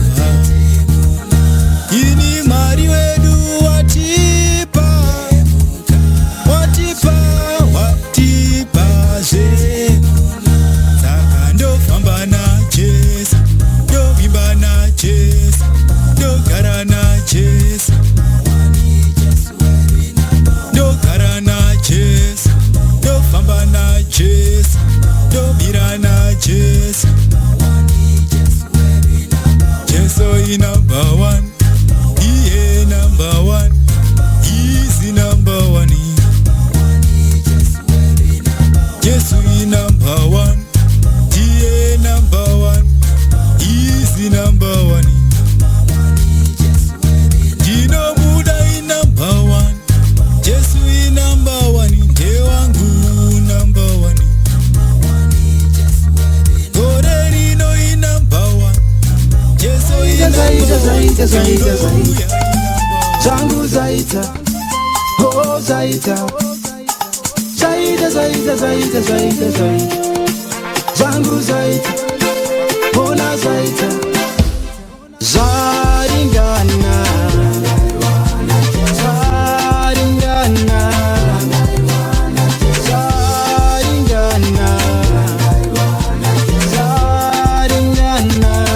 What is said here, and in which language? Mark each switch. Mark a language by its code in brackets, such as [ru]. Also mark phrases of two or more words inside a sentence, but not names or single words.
[sn] Ini mwari wedu watipa, watipa, watipa ze. Saka ndo famba na Jesu, ndo wimba na Jesu, ndo kara na Jesu, ndo kara na Jesu, ndo famba na Jesu, ndo mira na Jesu. [en] Jesu he number one. EA number one. Easy number one. Jesu he number one. DA number one. Easy number one. Dino Muda he number one. Jesu he number one. Jewangu number one. Gorerino he number one. Jesu he number one. [sn] Zangu zaita, oh zaita, zaita, zaita, zaita, zaita, zaita. Zangu zaita, ona zaita, zaringana, zaringana, zaringana, zaringana.